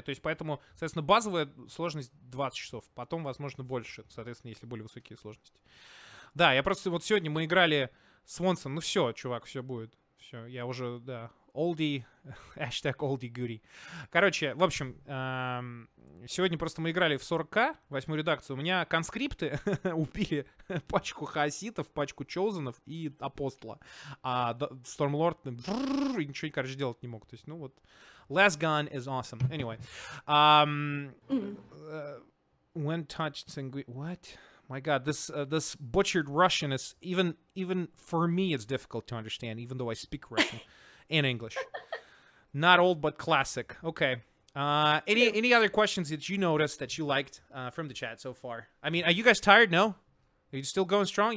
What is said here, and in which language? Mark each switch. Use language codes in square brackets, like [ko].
[ru] То есть поэтому, соответственно, базовая сложность 20 часов, потом, возможно, больше, соответственно, если более высокие сложности. Да, я просто, вот сегодня мы играли с Вонсом, ну все, чувак, все будет. Все, я уже, да, [en] oldie, hashtag oldie goodie. [ru] Короче, в общем, сегодня просто мы играли в 40к, 8-ю редакцию. У меня конскрипты убили пачку хаоситов, пачку чоузенов и апостола. А Stormlord ничего, короче, делать не мог. То есть, ну вот, [en] last gun is awesome. Anyway. When touched, what? My God, this butchered Russian is even for me it's difficult to understand, even though I speak Russian and English. Not old, but classic. Okay. Any other questions that you noticed that you liked from the chat so far? I mean, are you guys tired? No? Are you still going strong?